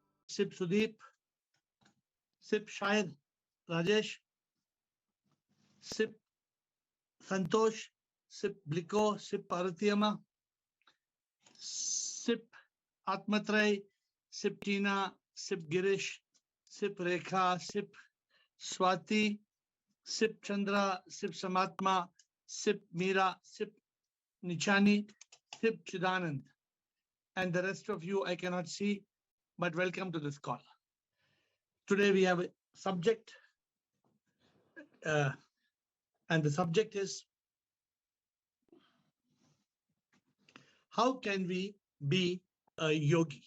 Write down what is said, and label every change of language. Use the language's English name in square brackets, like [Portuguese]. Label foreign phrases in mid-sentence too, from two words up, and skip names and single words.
[English] Sip Sudeep, Sip Shair Rajesh, Sip Santosh, Sip Bliko, Sip Paratiyama, Sip Atmatray, Sip Tina, Sip Girish, Sip Rekha, Sip Swati, Sip Chandra, Sip Samatma, Sip Meera, Sip Nichani, Sip Chidanand. And the rest of you I cannot see, but welcome to this call. Today we have a subject, and the subject is how can we be a yogi?